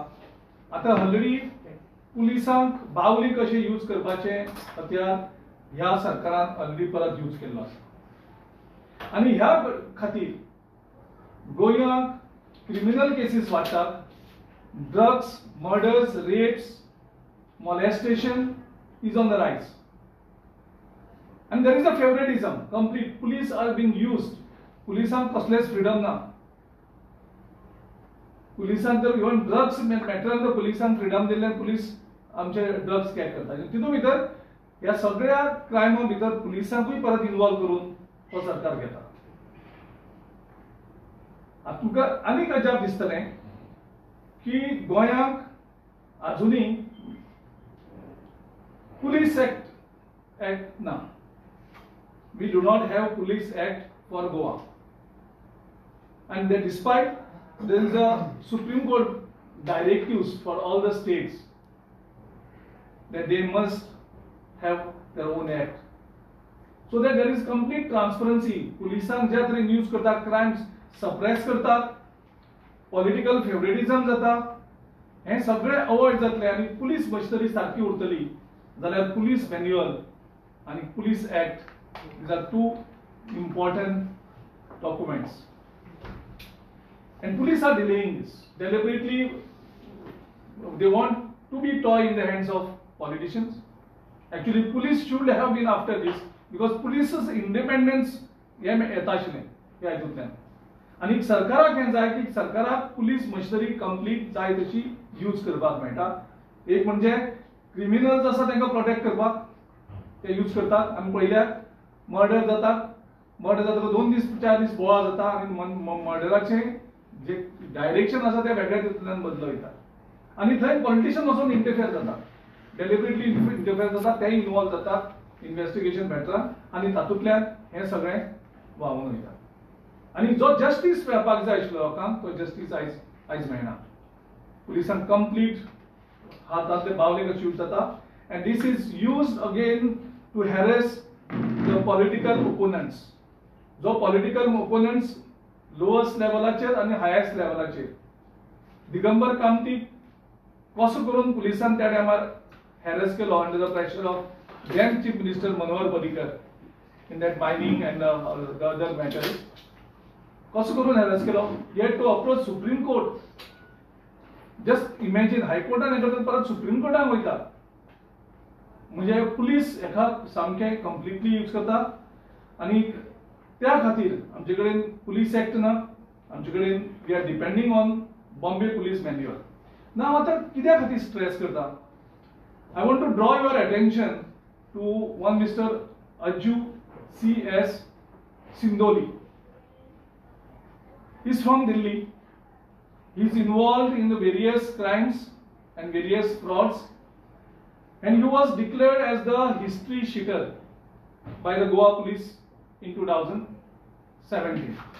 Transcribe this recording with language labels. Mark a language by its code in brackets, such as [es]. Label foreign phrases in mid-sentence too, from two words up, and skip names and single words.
[kok] आता ऑलरेडी पुलिसांक बावली कशे यूज करपाचे हत्यार ह्या सरकारान ऑलरेडी परत यूज केल्लो आसा। आणि ह्या खातीर गोंयांत [en] criminal cases [kok] वाडटात। [en] drugs, murders, rapes, molestation is on the rise, and there is a favoritism complete. Police are being used. [kok] पुलिसांक कसलेच फ्रीडम ना। पुलिसांक तर [en] even drugs [kok] मॅटरान तर पुलिसांक फ्रीडम दिल्ले पुलिस आमचे [en] drugs catch [kok] करता। तितून भितर ह्या सगळ्या क्रायमा भितर पुलिसांकूय परत इन्वॉल्व करून हो सरकार घेता। आता तुमकां आनीक अजाप दिसतलें की गोंयांक अजुनूय [en] police act [kok] ना। [en] We do not have police act for Goa, and that despite there is a Supreme Court directives for all the states that they must have their own act, so that there is complete transparency. [kok] पुलिसांक ज्या तरेन यूज करतात, [en] crimes suppress [kok] करतात, [en] political favoritism [kok] जाता, हे सगळे अवॉइड जातले आणि [en] police machinery [kok] सारखी उरतली जाल्यार [en] police manual [kok] आणि [en] police act these are two important documents, and police are delaying this deliberately. They want to be toy in the hands of politicians. Actually police should have been after this because police's independence [kok] हे येता आशिल्लें ह्या हितूंतल्यान। आणि सरकाराक हें जाय की सरकाराक [en] police machinery complete [kok] जाय तशी यूज करपाक मेळटा। एक म्हणजे क्रिमिनल्स आसा तांकां प्रोटेक्ट करपाक ते यूज करतात। आमी पळयल्यार मर्डर जाता 2 दीस 4 दीस बोळा जाता आणि मर्डराचे जे डायरेक्शन आसा ते वेगळ्या तरेतल्यान बदलो वयता आणि थंय पॉलिटिशियन वचून इंटरफेयर जाता, [en] deliberately interfere [kok] जाता, ते इन्वॉल्व जातात इन्व्हेस्टिगेशन मॅटरान आणि तातूंतल्यान हे सगळें व्हांवून वयता। आणि जो जस्टीस मेळपाक जाय आशिल्लो लोकांक तो जस्टीस आयज मेळना। पुलिसांक कंप्लीट हातांतले बावले कशे यूज जाता, [en] and this is used again to harass the political opponents. [kok] जो [en] political opponents lowest [kok] लेवलाचेर आणि हायेस्ट लेवलाचेर दिगंबर कामतीक कसो करून पुलिसान त्या टायमार हॅरेस केलो [en] under the pressure of [kok] then [en] chief minister [kok] मनोहर पर्रीकर [en] in that mining and the other matters. [kok] कसो करून हॅरेस केलो, [en] yet to approach सुप्रीम कोर्ट। just imagine [kok] हायकोर्टान हें परत सुप्रीम कोर्टाक वयता म्हणजे पुलिस एका सामके [en] completely use [kok] करता। आणि त्या खातीर आमचे कडेन [en] police act [kok] ना, आमचे कडेन [en] we are depending on Bombay police manual. [kok] नाव आतां कित्या खातीर स्ट्रेस करता? [en] I want to draw your attention to one Mr. Ajju C.S. Sindoli. He is from Delhi. He is involved in the various crimes and various frauds, and he was declared as the history sheeter by the Goa police in 2017.